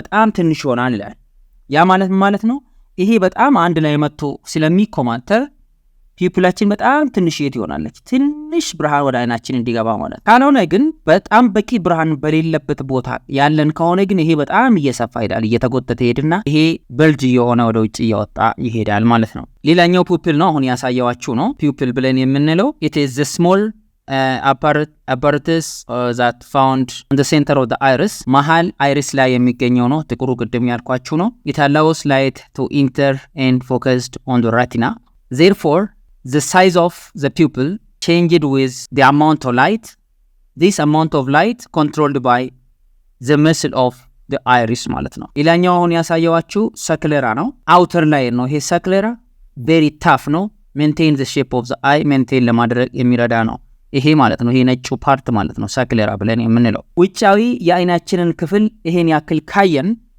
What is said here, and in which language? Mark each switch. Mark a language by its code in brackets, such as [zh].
[am] በጣም ትንሽ ይሆናል ይላል። ያ ማለት ነው ይሄ በጣም አንድ ላይ መጥቶ ስለሚኮማተር ፒውፒላችን በጣም ትንሽ ይሆናለች። ትንሽ ብርሃን ወደ አይናችን እንዲገባ ማለት። ካልሆነ ግን በጣም በቂ ብርሃን በሌለበት ቦታ ያለን ከሆነ ግን ይሄ በጣም እየሰፋ ይሄዳል፣ እየተጎተተ ይሄድና ይሄ በልጅ የሆነ ወደ ውጭ እያወጣ ይሄዳል ማለት ነው። ሌላኛው ፒውፒል ነው፣ አሁን ያሳየዋችሁ ነው። ፒውፒል ብለን የምንለው [en] it is the small apparatus that found in the center of the iris [am] መሃል አይሪስ ላይ የሚገኘው ነው። ጥቁሩ ቅድም ያልኳችሁ ነው። [en] it allows light to enter and focused on the retina. Therefore the size of the pupil changed with the amount of light. This amount of light controlled by the muscle of the iris [am] ማለት ነው። ሌላኛው አሁን ያሳየዋችሁ ሰክሌራ ነው። አውተር ላይ ነው። ይሄ ሰክሌራ very tough ነው። [en] maintain the shape of the eye [am] maintain ለማድረግ የሚረዳ ነው ይሄ ማለት ነው። ይሄ ነጩ ፓርት ማለት ነው ሰክሌራ ብለን የምንለው። ውጫዊ የአይናችንን ክፍል ይሄን ያክል ካየን